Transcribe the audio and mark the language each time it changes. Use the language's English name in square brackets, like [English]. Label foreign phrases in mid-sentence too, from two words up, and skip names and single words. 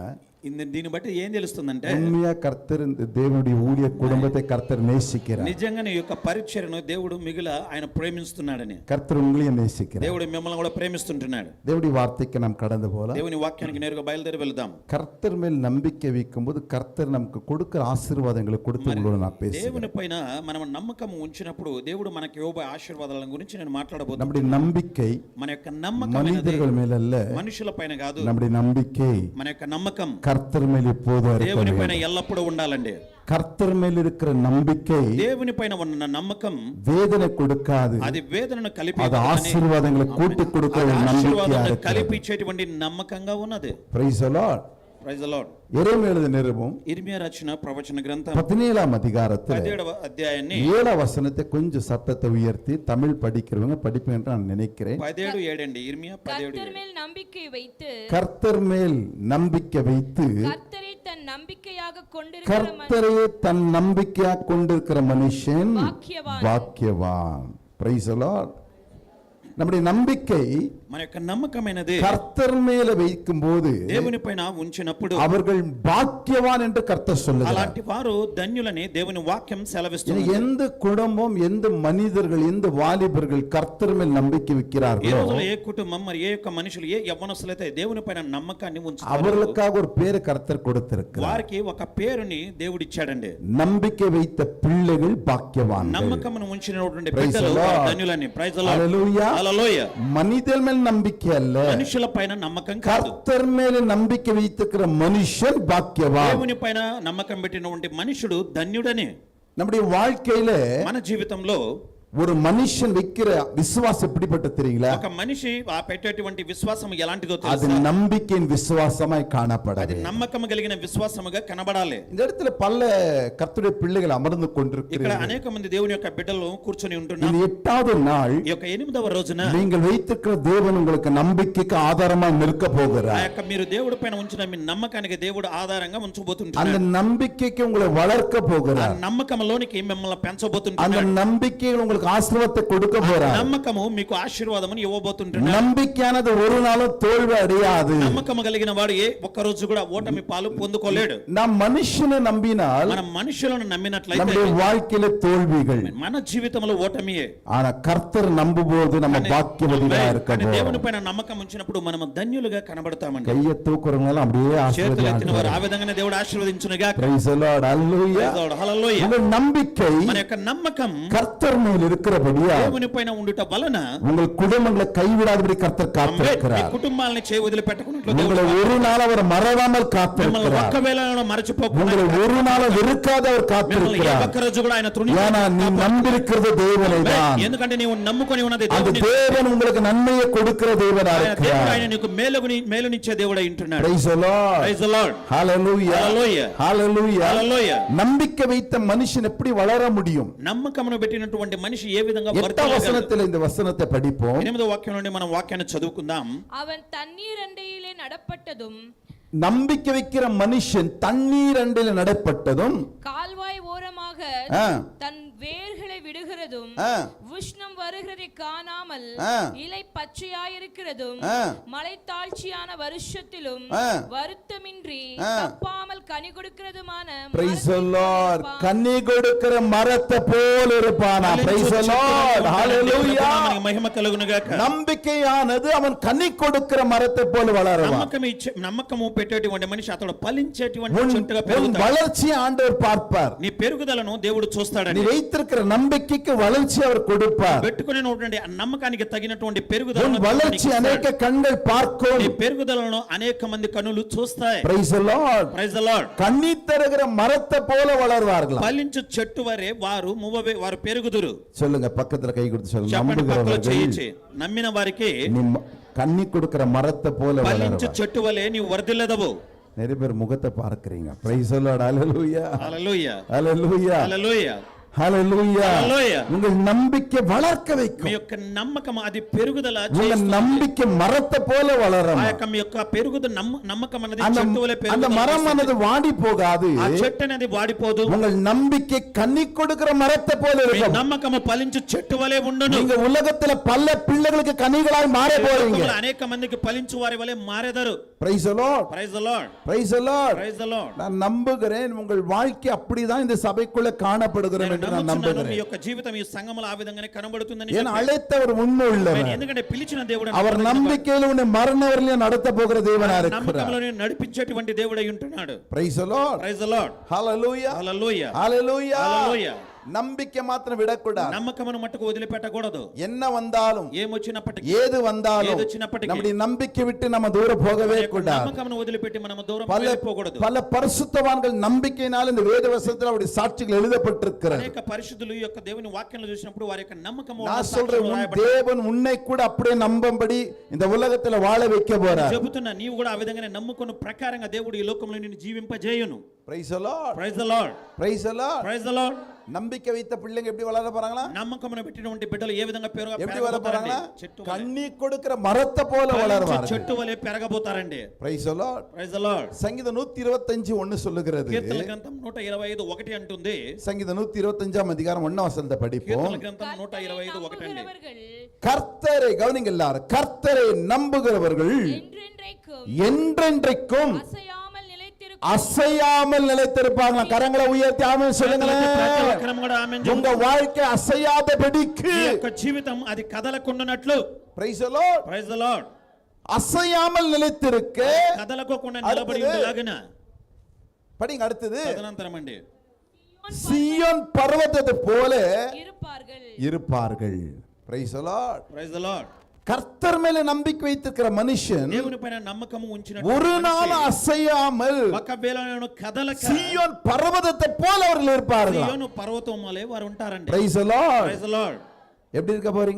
[Telugu] దీన్ని బట్టి ఏం తెలుస్తుందంటే [Tamil] உண்மையா கர்த்தர் இந்த தேவனுடைய ஊழிய குடும்பத்தை கர்த்தர் நேசிக்கிறார். [Telugu] నిజంగా నీ యొక్క పరిచర్యను దేవుడు మిగిల ఆయన ప్రేమిస్తున్నాడని. [Tamil] கர்த்தர் உங்களையும் நேசிக்கிறார். [Telugu] దేవుడు మిమ్మల్ని కూడా ప్రేమిస్తుంటున్నాడు. [Tamil] தேவனுடைய வார்த்தைக்கு நாம் கடந்து போலாம். [Telugu] దేవుని వాక్యానికి నేరుగా బయలుదేరి వెళ్దాం. [Tamil] கர்த்தர் மேல் நம்பிக்கை வைக்கும்போது கர்த்தர் நமக்கு கொடுக்கிற ஆசீர்வாதங்களை கொடுத்து உங்களோட நான் பேசுறேன். [Telugu] దేవుని పైన మనం నమ్మకం ఉంచినప్పుడు దేవుడు మనకి ఇవ్వబోయే ఆశీర్వాదాల గురించి నేను మాట్లాడబోతున్నాను. [Tamil] நம்முடைய நம்பிக்கை [Telugu] మన యొక్క నమ్మకం [Tamil] மனிதர்கள் மேல் அல்ல, [Telugu] మనుషుల పైన కాదు. [Tamil] நம்முடைய நம்பிக்கை [Telugu] మన యొక్క నమ్మకం [Tamil] கர்த்தர் மேல் எப்போதும் இருக்க [Telugu] దేవుని [Tamil] வேண்டும். [Telugu] పైన ఎల్లప్పుడూ ఉండాలండి. [Tamil] கர்த்தர் மேல் இருக்கிற நம்பிக்கை [Telugu] దేవుని పైన ఉన్న నమ్మకం [Tamil] வேதனை கொடுக்காது, [Telugu] అది వేదనను కలిపి [Tamil] அது ஆசீர்வாதங்களை கூட்டி கொடுக்கிற ஒரு நம்பிக்கையா இருக்கு. [Telugu] కలిపి ఇచ్చేటువంటి నమ్మకంగా ఉన్నది. [English] Praise the Lord. Praise the Lord. [Tamil] எரேமியா எழுதின நிருபம் [Telugu] ఇర్మియా రచన ప్రవచన గ్రంథం [Tamil] 17ஆம் அதிகாரத்தில் [Telugu] 17వ అధ్యాయాన్ని [Tamil] 7 வசனத்தை கொஞ்சம் சத்தத்தை உயர்த்தி தமிழ் படிக்கிறவங்க படிப்பீங்க என்று நான் நினைக்கிறேன். [Telugu] 17:7 అండి. ఇర్మియా 17:7. [Tamil] கர்த்தர் மேல் நம்பிக்கை வைத்து கர்த்தர் மேல் நம்பிக்கை வைத்து கர்த்தரை தன் நம்பிக்கையாக கொண்டிருக்கிற கர்த்தரையே தன் நம்பிக்கையாக கொண்டிருக்கிற மனுஷன் பாக்கியவான். பாக்கியவான். [English] Praise the Lord. [Tamil] நம்முடைய நம்பிக்கை [Telugu] మన యొక్క నమ్మకమైనది [Tamil] கர்த்தர் மேல வைக்கும் போது [Telugu] దేవుని పైన ఉంచినప్పుడు [Tamil] அவர்கள் பாக்கியவான் என்று கர்த்தர் சொல்லுகிறார். [Telugu] అలాంటి వారు ధన్యులని దేవుని వాక్యం సెలవిస్తుంది. [Tamil] எந்த குடும்பம், எந்த மனிதர்கள், எந்த வாலிபர்கள் கர்த்தர் மேல் நம்பிக்கை [Telugu] ఈ [Tamil] வைக்கிறார்களோ [Telugu] రోజుల్లో ఏ కుటుంబం మరి ఏ యొక్క మనుషులు ఏ యవ్వనస్తులైతే దేవుని పైన నమ్మకాన్ని ఉంచుతారో [Tamil] அவர்களுக்காக ஒரு பேரை கர்த்தர் கொடுத்திருக்கிறார். [Telugu] వారికి ఒక పేరుని దేవుడు ఇచ్చాడండి. [Tamil] நம்பிக்கை வைத்த பிள்ளைகள் பாக்கியவான்கள். [Telugu] నమ్మకమును ఉంచినటువంటి [English] Praise the [Telugu] బిడ్డలు [English] Lord. [Telugu] ధన్యులని. [English] Praise the Lord. Hallelujah. [Telugu] హల్లెలూయా. [Tamil] மனிதர் மேல் நம்பிக்கை அல்ல, [Telugu] మనుషుల పైన నమ్మకం కాదు. [Tamil] கர்த்தர் மேல நம்பிக்கை வைத்திருக்கிற மனுஷன் பாக்கியவான். [Telugu] దేవుని పైన నమ్మకం పెట్టినటువంటి మనుషుడు ధన్యుడని. [Tamil] நம்முடைய வாழ்க்கையில [Telugu] మన జీవితంలో [Tamil] ஒரு மனுஷன் வைக்கிற விசுவாசம் எப்படிப்பட்ட தெரியுங்களா? [Telugu] ఒక మనిషి ఆ పెట్టేటువంటి విశ్వాసం ఎలాంటిదో [Tamil] அது [Telugu] తెలుసా? [Tamil] நம்பிக்கையின் விசுவாசமாய் [Telugu] అది [Tamil] காணப்படாது. [Telugu] నమ్మకం కలిగిన విశ్వాసముగా కనబడాలి. [Tamil] இந்த இடத்துல பல கர்த்தருடைய பிள்ளைகள் அமர்ந்து [Telugu] ఇక్కడ [Tamil] கொண்டிருக்கிறார்கள். [Telugu] అనేక మంది దేవుని యొక్క బిడ్డలు కూర్చొని ఉంటున్నారు. [Tamil] இந்த 8வது நாள் [Telugu] ఈ యొక్క 8వ రోజున [Tamil] நீங்கள் வைத்திருக்கிற தேவன் உங்களுக்கு நம்பிக்கைக்கு ஆதாரமா நிற்க [Telugu] ఆ [Tamil] போகிறார். [Telugu] యొక్క మీరు దేవుడి పైన ఉంచిన మీ నమ్మకానికి దేవుడు ఆధారంగా [Tamil] அந்த [Telugu] ఉంచబోతుంటున్నాడు. [Tamil] நம்பிக்கைக்கு உங்களை வளர்க்க [Telugu] ఆ [Tamil] போகிறார். [Telugu] నమ్మకంలోనికి మిమ్మల్ని [Tamil] அந்த [Telugu] పెంచబోతుంటున్నాడు. [Tamil] நம்பிக்கையில் உங்களுக்கு ஆசீர்வாதத்தை கொடுக்க [Telugu] ఆ [Tamil] போறார். [Telugu] నమ్మకము మీకు ఆశీర్వాదమును ఇవ్వబోతుంటున్నాడు. [Tamil] நம்பிக்கையானது ஒரு நாளும் தோல்வி அடையாது. [Telugu] నమ్మకము కలిగిన వాడు ఏ ఒక్క రోజు కూడా ఓటమి పాలు పొందుకోలేడు. [Tamil] நாம் மனுஷனை நம்பினால் [Telugu] మన మనుషులను నమ్మినట్లయితే [Tamil] நம்முடைய வாழ்க்கையில தோல்விகள், [Telugu] మన జీవితంలో ఓటమియే. [Tamil] ஆனா கர்த்தர் நம்பும்போது நம்ம பாக்கியவதிகளா இருக்க [Telugu] కానీ దేవుని [Tamil] போறோம். [Telugu] పైన నమ్మకం ఉంచినప్పుడు మనము ధన్యులుగా కనబడతామండి. [Tamil] கையை தூக்குறவங்க எல்லாம் அப்படியே [Telugu] చేతులు ఎత్తిన వారు ఆ [Tamil] ஆசீர்వதிக்கிறார். [Telugu] విధంగానే దేవుడు ఆశీర్వదించునుగా. [English] Praise the Lord. Hallelujah. [Telugu] హల్లెలూయా. [Tamil] உங்கள் நம்பிக்கை [Telugu] మన యొక్క నమ్మకం [Tamil] கர்த்தர் மேல் இருக்கிறபடியா [Telugu] దేవుని పైన ఉండుట వలన [Tamil] உங்கள் குடும்பங்களை கைவிடாதபடி கர்த்தர் [Telugu] మీ [Tamil] காத்திருக்கிறார். [Telugu] కుటుంబాలని చేయి వదిలిపెట్టకుండా దేవుడు [Tamil] உங்களை ஒரு நாள் அவர் மறவாமல் [Telugu] మిమ్మల్ని [Tamil] காத்திருக்கிறார். [Telugu] ఒక్క వేళలో మరచిపోకుండా [Tamil] உங்களை ஒரு நாள் வெறுக்காத அவர் [Telugu] మిమ్మల్ని ఏ [Tamil] காத்திருக்கிறார். [Telugu] ఒక్క రోజు కూడా ఆయన [Tamil] ஏன்னா நீ நம்பியிருக்கிறது தேவனை தான். [Telugu] ఎందుకంటే నీవు నమ్ముకొని ఉన్నది [Tamil] அந்த [Telugu] దేవుని. [Tamil] தேவன் உங்களுக்கு நன்மையை கொடுக்கிற தேவனா [Telugu] ఆయన దేవుడు [Tamil] இருக்கிறார். [Telugu] ఆయన నీకు మేలునిచ్చే దేవుడై ఉంటున్నాడు. [English] Praise the Lord. Praise the Lord. Hallelujah. Hallelujah. Hallelujah. Hallelujah. [Tamil] நம்பிக்கை வைத்த மனுஷன் எப்படி வளர முடியும்? [Telugu] నమ్మకమును పెట్టినటువంటి మనిషి ఏ విధంగా 8వ వర్ధిల్లగలడు? [Tamil] வசனத்தில் இந்த வசனத்தை படிப்போம். [Telugu] 8వ వాక్యం నుండి మనం వాక్యాన్ని చదువుకుందాం. [Tamil] அவன் தண்ணீர் அண்டையிலே நடப்பட்டதும் நம்பிக்கை வைக்கிற மனுஷன் தண்ணீர் அண்டையில் நடப்பட்டதும் கால்வாய் ஓரமாக ஆ. தன் வேர்களை விடுகிறதும் ஆ. உஷ்ணம் வருகிறதை காணாமல் ஆ. இலை பச்சையாயிருக்கிறதும் ஆ. மலை தாழ்ச்சியான வருஷத்திலும் ஆ. வருத்தமின்றி ஆ. தப்பாமல் கனி கொடுக்கிறதுமான [English] Praise the [Tamil] மரத்தைப் [English] Lord. [Tamil] போல் இருப்பான். கனி கொடுக்கிற மரத்தை போல் இருப்பானா? [English] Praise the Lord. Hallelujah. [Telugu] దేవునికి మహిమ కలుగును గాక. [Tamil] நம்பிக்கையானது அவன் கனி கொடுக்கிற மரத்தை போல வளருவான். [Telugu] నమ్మకము పెట్టేటువంటి మనిషి అతడు ఫలించేటువంటి [Tamil] உன் [Telugu] చెట్టుగా [Tamil] உன் [Telugu] పెరుగుతాడు. [Tamil] வளர்ச்சியை ஆண்டவர் பார்ப்பார். [Telugu] నీ పెరుగుదలను దేవుడు [Tamil] நீ [Telugu] చూస్తాడని. [Tamil] வைத்திருக்கிற நம்பிக்கைக்கு வளர்ச்சி அவர் கொடுப்பார். [Telugu] పెట్టుకునేటువంటి ఆ నమ్మకానికి తగినటువంటి [Tamil] உன் [Telugu] పెరుగుదలను [Tamil] வளர்ச்சி அநேக கண்கள் பார்க்கும். [Telugu] నీ పెరుగుదలను అనేక మంది కనులు చూస్తాయి. [English] Praise the Lord. Praise the Lord. [Tamil] கனி தருகிற மரத்தை போல வளர்வார்கள். [Telugu] ఫలించు చెట్టు వరే వారు వారు పెరుగుదురు. [Tamil] சொல்லுங்க, பக்கத்துல கை கொடுத்து சொல்லுங்க. [Telugu] చెప్పండి పక్కలో [Tamil] நம்புகிறவர்கள் [Telugu] చేయించి. నమ్మిన వారికి [Tamil] நீ கண்ணி கொடுக்கிற மரத்தை போல [Telugu] ఫలించు [Tamil] வளருவார். [Telugu] చెట్టు వలె నీవు వర్ధిల్లెదవు. [Tamil] நிறைய பேர் முகத்தை பார்க்கறீங்க. [English] Praise the Lord. Hallelujah. [Telugu] హల్లెలూయా. [English] Hallelujah. [Telugu] హల్లెలూయా. [English] ஹalleluya. Hallelujah. [Tamil] உங்கள் நம்பிக்கை வளர்க்க [Telugu] మీ [Tamil] வைக்கும். [Telugu] యొక్క నమ్మకం అది పెరుగుదల [Tamil] உங்க [Telugu] చేస్తుంది. [Tamil] நம்பிக்கை மரத்தை போல வளரும். [Telugu] ఆ యొక్క మీ యొక్క నమ్మకం అనేది [Tamil] அந்த [Telugu] చెట్టు వలె [Tamil] அந்த [Telugu] పెరుగుదల [Tamil] மரம் [Telugu] చేస్తుంది. [Tamil] అనేది வாடி போகாது. [Telugu] ఆ చెట్టు అనేది వాడిపోదు. [Tamil] உங்கள் நம்பிக்கை கனி கொடுக்கிற மரத்தை போல [Telugu] మీ [Tamil] இருக்கும். [Telugu] నమ్మకము ఫలించు చెట్టు వలె ఉండును. [Tamil] நீங்க உலகத்துல பல பிள்ளைகளுக்கு கனிகளாய் மாற போறீங்க. [Telugu] లోకములో అనేక మందికి ఫలించు వారి వలె మారెదరు. [English] Praise the Lord. Praise the Lord. Praise the Lord. Praise the Lord. [Tamil] நான் நம்புகிறேன் உங்கள் வாழ்க்கை அப்படிதான் இந்த சபைக்குள்ள காணப்படுகிறது என்று நான் [Telugu] మీ [Tamil] நம்புகிறேன். [Telugu] యొక్క జీవితం ఈ సంఘములో ఆ విధంగానే కనబడుతుందని [Tamil] ஏன் அழைத்தவர் உண்மையுள்ளவர். [Telugu] ఎందుకంటే పిలిచిన దేవుడు [Tamil] அவர் நம்பிக்கையில் உன்னை மரணவரையிலும் நடத்த போகிற தேவனா இருக்கிறார். [Telugu] నమ్మకంలో నడిపించేటువంటి దేవుడై ఉంటున్నాడు. [English] Praise the Lord. Praise the Lord. Hallelujah. [Telugu] హల్లెలూయా. [English] Hallelujah. [Telugu] హల్లెలూయా. [Tamil] நம்பிக்கை மாத்திரம் விடக்கூடாது. [Telugu] నమ్మకమును మట్టుకు వదిలిపెట్టకూడదు. [Tamil] என்ன வந்தாலும் [Telugu] ఏమొచ్చినప్పటికీ [Tamil] ஏது வந்தாலும் [Telugu] ఏదొచ్చినప్పటికీ [Tamil] நம்முடைய நம்பிக்கை விட்டு நம்ம தூரம் போகவே கூடாது. [Telugu] నమ్మకమును వదిలిపెట్టి మనం దూరం [Tamil] பல [Telugu] వెళ్ళిపోకూడదు. [Tamil] பல பரிசுத்தவான்கள் நம்பிக்கையினால் இந்த வேத வசனத்தில் அவருடைய சாட்சிகள் எழுதப்பட்டிருக்கிறது. [Telugu] అనేక పరిశుద్ధులు ఈ యొక్క దేవుని వాక్యంలో చూసినప్పుడు వారి యొక్క నమ్మకము [Tamil] நான் சொல்றேன் உன் தேவன் உன்னை கூட அப்படியே நம்பும்படி இந்த உலகத்துல வாழ வைக்க போறார். [Telugu] చెబుతున్నా నీవు కూడా ఆ విధంగానే నమ్ముకున్న ప్రకారంగా దేవుడు ఈ లోకంలో నిన్ను జీవింపజేయును. [English] Praise the Lord. Praise the Lord. Praise the Lord. Praise the Lord. [Tamil] நம்பிக்கை வைத்த பிள்ளைங்க எப்படி வளர போறாங்களா? [Telugu] నమ్మకమును పెట్టినటువంటి బిడ్డలు ఏ విధంగా [Tamil] எப்படி வளர போறாங்களா? [Telugu] చెట్టు [Tamil] கண்ணி கொடுக்கிற மரத்தை போல வளருவார்கள். [Telugu] చెట్టు వలె పెరగబోతారండి. [English] Praise the Lord. Praise the Lord. [Tamil] சங்கீதம் 125:1 சொல்லுகிறது. [Telugu] కీర్తనల గ్రంథం 125:1 అంటుంది. [Tamil] சங்கீதம் 125 அதிகாரம் 1 வசனத்தை படிப்போம். [Telugu] కీర్తనల గ్రంథం 125:1 అండి. [Tamil] கர்த்தரை கவனிங்க எல்லாரும். கர்த்தரை நம்புகிறவர்கள் என்றென்றைக்கும் என்றென்றைக்கும் அசையாமல் நிலைத்திருக்கும். அசையாமல் நிலைத்திருப்பாங்க. கரங்களை உயர்த்தி ஆமென் சொல்லுங்களேன். [Telugu] ప్రతి కూడా ఆమేన్ చెప్పు. [Tamil] உங்க வாழ்க்கை அசையாதபடிக்கு [Telugu] ఈ యొక్క జీవితం అది కదలకుండానట్లు. [English] Praise the Lord. Praise the Lord. [Tamil] அசையாமல் நிலைத்திருக்க [Telugu] కదలకోకుండా నిలబడి ఉండలాగిన [Tamil] படிங்க அடுத்தது. [Telugu] తదనంతరం అండి [Tamil] சீயோன் பர்வதத்தை போல இருப்பார்கள். இருப்பார்கள். [English] Praise the Lord. Praise the Lord. [Tamil] கர்த்தர் மேல நம்பிக்கை வைத்திருக்கிற மனுஷன் [Telugu] దేవుని పైన నమ్మకము ఉంచిన [Tamil] ஒரு நாள் அசையாமல் [Telugu] ఒకవేళ నేను కదలక [Tamil] சீயோன் பர்வதத்தை போல அவர்கள் இருப்பார்கள். [Telugu] సియోను పర్వతం వలె వారు ఉంటారండి. [English] Praise the Lord. Praise the Lord. [Tamil] எப்படி இருக்க போறீங்க?